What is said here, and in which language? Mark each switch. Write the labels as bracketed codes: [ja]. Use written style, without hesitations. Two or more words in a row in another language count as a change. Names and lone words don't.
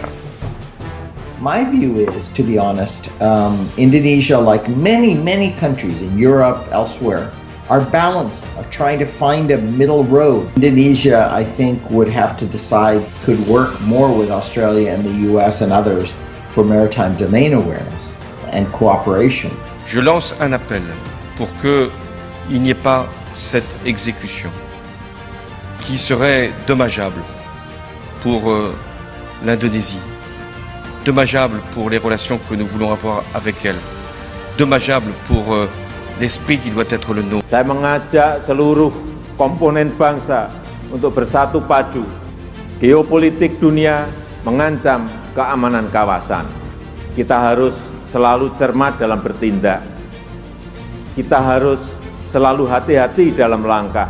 [en] My view is, to be honest, Indonesia, like many countries in Europe, elsewhere, are balanced, are trying to find a middle road. Indonesia, I think, would have to decide, could work more with Australia and the US and others for maritime domain awareness and cooperation. [fr] Je lance un appel pour qu'il n'y ait pas cette exécution qui serait dommageable pour l'Indonésie, dommageable pour les relations que nous voulons avoir avec elle, dommageable pour l'esprit qui doit être le nôtre. [id] Saya mengajak seluruh komponen bangsa untuk bersatu padu. Geopolitik dunia mengancam keamanan kawasan. Kita harus selalu cermat dalam bertindak. Kita harus selalu hati-hati dalam langkah.